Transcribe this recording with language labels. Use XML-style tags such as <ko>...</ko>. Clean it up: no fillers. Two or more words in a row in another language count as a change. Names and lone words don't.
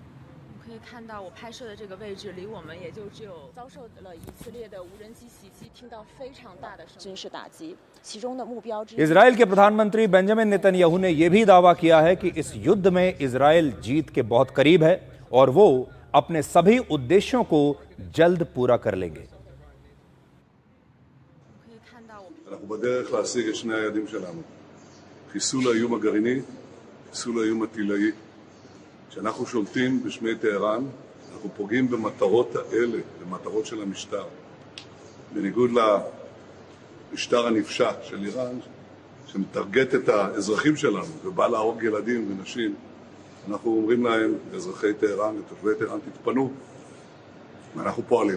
<hi>इजराइल के प्रधानमंत्री बेंजामिन नेतन्याहू ने यह भी दावा किया है कि इस युद्ध में इजराइल जीत के बहुत करीब है और वो अपने सभी उद्देश्यों को जल्द पूरा कर लेंगे।</hi> <he>חיסול האיום הגרעיני, חיסול האיום הטילאי. כשאנחנו שולטים בשמי טהרן, אנחנו פוגעים במטרות האלה, במטרות של המשטר. בניגוד למשטר הנפשע של איראן, שמטרגט את האזרחים שלנו ובא להרוג ילדים ונשים, אנחנו אומרים להם, אזרחי טהרן ותושבי טהרן, תתפנו, ואנחנו פועלים.</he>